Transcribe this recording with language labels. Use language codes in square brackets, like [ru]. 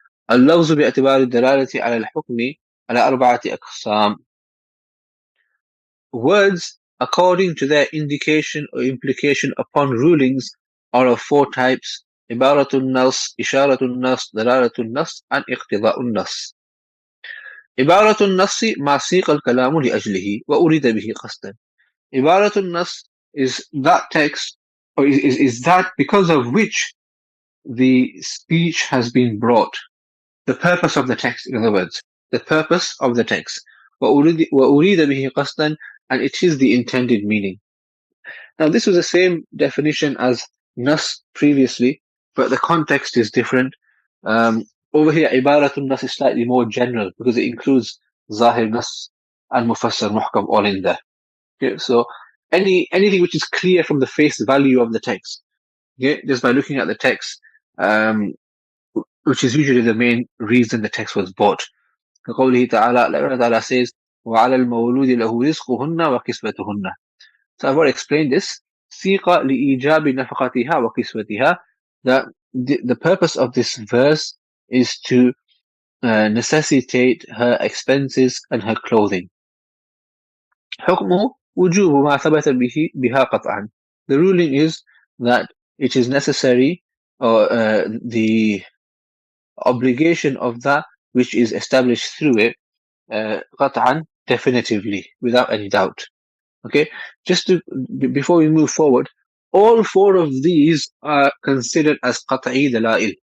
[ar] اللفظ باعتبار الدلالة على الحكم على أربعة أقسام. [en] Words, according to their indication or implication upon rulings, are of four types: عبارة النص, إشارة النص, دلالة النص, and اقتضاء النص. [ar] عبارة النص ما سيق الكلام لأجله وأريد به قصدا. [en] عبارة النص is that text, or is that because of which the speech has been brought. The purpose of the text, in other words, the purpose of the text. [ar] وأريد به قصدا, [en] and it is the intended meaning. Now, this was the same definition as nas previously, but the context is different. Over here, ibaratun nas is slightly more general because it includes zahir nas and mufassar muhkam all in there. Okay, so anything which is clear from the face value of the text, okay, just by looking at the text, which is usually the main reason the text was bought. [ar] كقوله تعالى, [en] like Allah Ta'ala says, [ar] وَعَلَى الْمَوْلُودِ لَهُ رِزْقُهُنَّ وَكِسْوَتُهُنَّ. [en] So I've already explained this. [ar] سِيقَ لِإِيجَابِ نَفَقَتِهَا وَكِسْوَتِهَا. [en] That the purpose of this verse is to necessitate her expenses and her clothing. [ar] حكمه وجوب ما ثبت بها قطعا. [en] The ruling is that it is necessary, or the obligation of that which is established through it, قطعا, definitively, without any doubt. Okay, just to before we move forward, all four of these are considered as qat'i dalail.